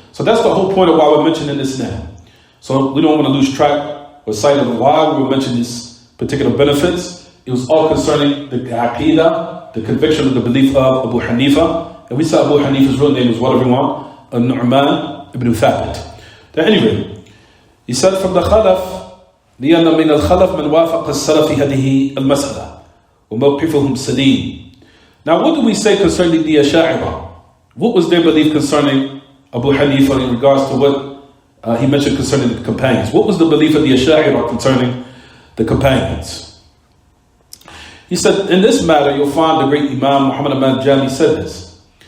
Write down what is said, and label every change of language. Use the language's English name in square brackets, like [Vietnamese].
[English] So that's the whole point of why we're mentioning this now. So we don't want to lose track or sight of why we were mentioning these particular benefits. It was all concerning the aqidah, the conviction of the belief of Abu Hanifa. And we saw Abu Hanifa's real name was what, everyone? Nu'man ibn Thabit. At any rate, he said from the Khalaf, [Arabic] لأن من الخلف من وافق السلف في هذه المسألة وموقفهم سليم. [English] Now what do we say concerning the Ash'ari? What was their belief concerning Abu Hanifa in regards to what he mentioned concerning the companions? What was the belief of the Ash'ari concerning the companions? He said, in this matter, you'll find the great Imam Muhammad Ahmad Jami said this.